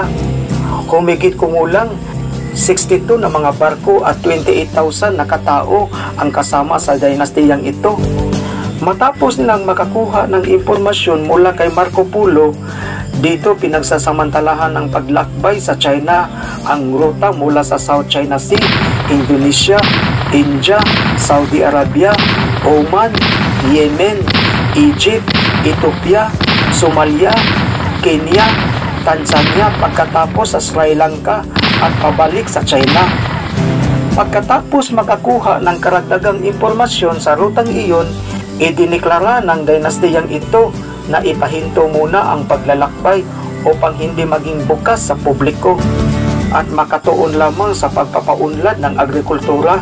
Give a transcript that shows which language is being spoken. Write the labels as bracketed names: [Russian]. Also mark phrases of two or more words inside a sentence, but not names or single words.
[Filipino] Humigit kumulang 62 na mga barko at 28,000 na katao ang kasama sa dynastiyang ito. Matapos nilang makakuha ng impormasyon mula kay Marco Polo, dito pinagsasamantalahan ng paglakbay sa China ang ruta mula sa South China Sea, Indonesia, India, Saudi Arabia, Oman, Yemen, Egypt, Ethiopia, Somalia, Kenya, Tanzania pagkatapos sa Sri Lanka at pabalik sa China. Pagkatapos makakuha ng karagdagang impormasyon sa rutang iyon, idiniklara ng dynastiyang ito na ipahinto muna ang paglalakbay upang hindi maging bukas sa publiko at makatuon lamang sa pagpapaunlad ng agrikultura.